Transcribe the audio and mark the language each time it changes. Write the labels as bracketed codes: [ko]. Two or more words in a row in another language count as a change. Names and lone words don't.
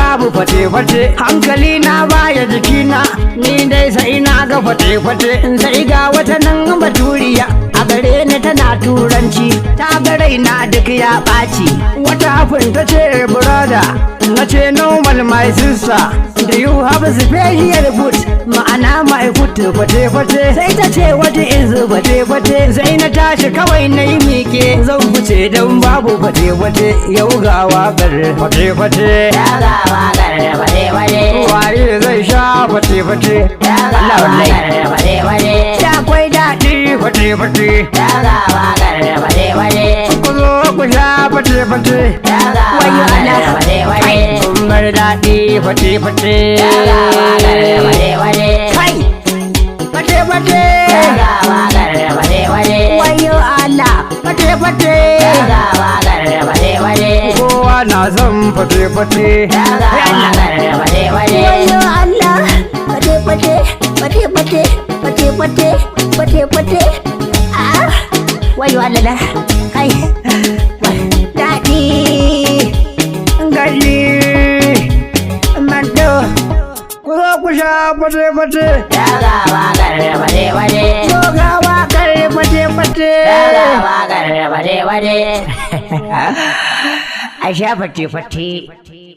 [ha] babu fate-fate hankali na baya jikina ni dai sai na ga fate-fate sai ga wata nan baturiya a gare ni tana turanci ta ga raina duk ya ɓaci wata hafin ta ce brother na ce [en] normal my sister do you have a special food [ha] ma'ana [en] my food [ha] fate-fate sai ta ce [en] what is fate-fate [ha] sai na tashi kawai na yi miƙe zan fice don babu fate-fate yau ga waƙar fate-fate waye zai sha fate-fate Allah wallahi da akwai daɗi fate-fate ku zo ku sha fate-fate wayo Allah kun bar daɗi fate-fate kai fate-fate wayo Allah fate-fate kowa na son fate-fate wayo Allah fate-fate wayo Allah da kai daɗi gari mando ku zo ku sha fate-fate ko ga waƙar fate-fate a sha fate-fate